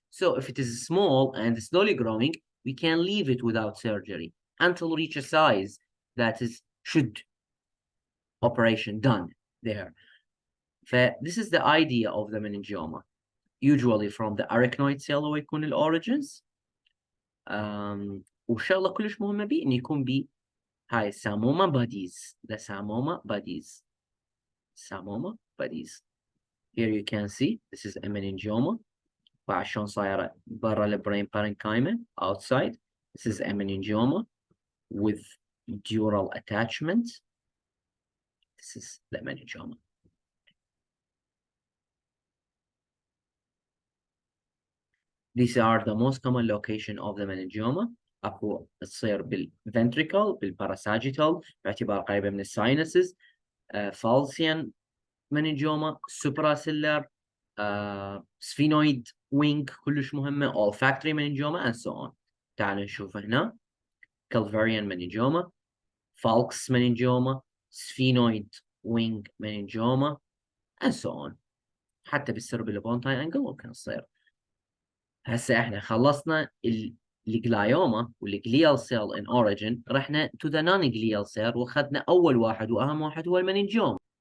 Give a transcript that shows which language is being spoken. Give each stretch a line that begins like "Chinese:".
English: So if it is small and slowly growing, we can leave it without surgery until reach a size that is should operation done there. This is the idea of the meningioma. Usually from the arachnoid cell
Arabic: هو يكون الأوريجنز. وشغلة كلش مهمة بيه إن يكون بيه هاي samoma bodies.
English: The samoma bodies. Samoma bodies. Here you can see this is a meningioma.
Arabic: وعشان صايرة برا البرين
English: parenchyma outside. This is a meningioma with dural attachment. This is the meningioma. These are the most common location of the meningioma.
Arabic: اكو تصير بالventricle بالparasagittal باعتبار قريبة من الساينسز.
English: Falcian meningioma, supracellular, sphenoid wing
Arabic: كلش مهمة,
English: olfactory meningioma and so on.
Arabic: تعالوا نشوف هنا
English: Calvarian meningioma, Falx meningioma, sphenoid wing meningioma and so on.
Arabic: حتى بالcerebellopontine angle ممكن تصير. هسه احنا خلصنا الجلايوما والجليال سيل
English: in origin.
Arabic: رحنا
English: to the non-glial cell
Arabic: واخذنا اول واحد واهم واحد هو المننجيوم.